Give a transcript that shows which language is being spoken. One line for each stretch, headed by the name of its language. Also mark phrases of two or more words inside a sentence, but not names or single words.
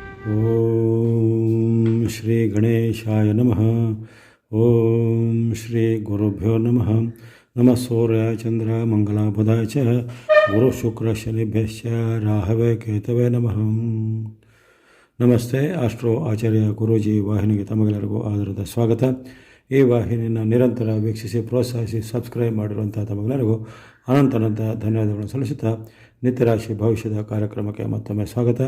Sanskrit: ಓಂ ಶ್ರೀ ಗಣೇಶಾಯ ನಮಃ. ಓಂ ಶ್ರೀ ಗುರುಭ್ಯೋ ನಮಃ. ನಮಃ ಸೂರ್ಯ ಚಂದ್ರ ಮಂಗಲ ಬುಧಾಯ ಚ ಗುರು ಶುಕ್ರ ಶನಿಭ್ಯಶ್ಚ ರಾಹವೇ ಕೇತವೇ ನಮಃ.
Kannada: ನಮಸ್ತೆ. ಆಸ್ಟ್ರೋ ಆಚಾರ್ಯ ಗುರೂಜಿ ವಾಹಿನಿಗೆ ತಮಗೆಲ್ಲರಿಗೂ ಆಧಾರದ ಸ್ವಾಗತ. ಈ ವಾಹಿನಿಯನ್ನು ನಿರಂತರ ವೀಕ್ಷಿಸಿ ಪ್ರೋತ್ಸಾಹಿಸಿ ಸಬ್ಸ್ಕ್ರೈಬ್ ಮಾಡಿರುವಂಥ ತಮಗೆಲ್ಲರಿಗೂ ಅನಂತ ಧನ್ಯವಾದಗಳನ್ನು ಸಲ್ಲಿಸುತ್ತಾ ನಿತ್ಯರಾಶಿ ಭವಿಷ್ಯದ ಕಾರ್ಯಕ್ರಮಕ್ಕೆ ಮತ್ತೊಮ್ಮೆ ಸ್ವಾಗತ.